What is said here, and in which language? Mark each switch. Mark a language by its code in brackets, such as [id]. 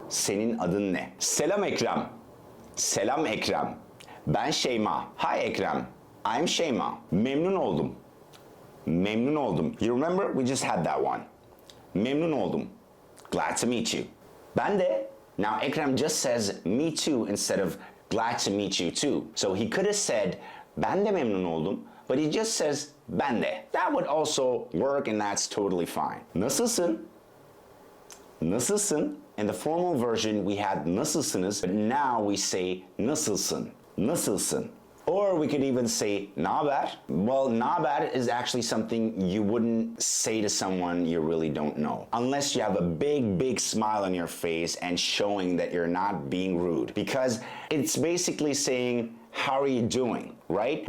[tr] Senin adın ne? Selam Ekrem. Selam Ekrem. Ben Şeyma. [en] Hi Ekrem. I'm Şeyma. [tr] Memnun oldum. Memnun oldum. [en] You remember? We just had that one. [tr] Memnun oldum. [en] Glad to meet you. [tr] Ben de. [en] Now Ekrem just says me too instead of glad to meet you too. So he could have said [tr] ben de memnun oldum, [en] but he just says [tr] ben de. [en] That would also work and that's totally fine. [tr] Nasılsın? Nasılsın? [en] In the formal version we had nasılsınız, but now we say nasılsın. [tr] Nasılsın? [en] Or we could even say naber. Well, naber is actually something you wouldn't say to someone you really don't know. Unless you have a big smile on your face and showing that you're not being rude. Because it's basically saying, how are you doing, right?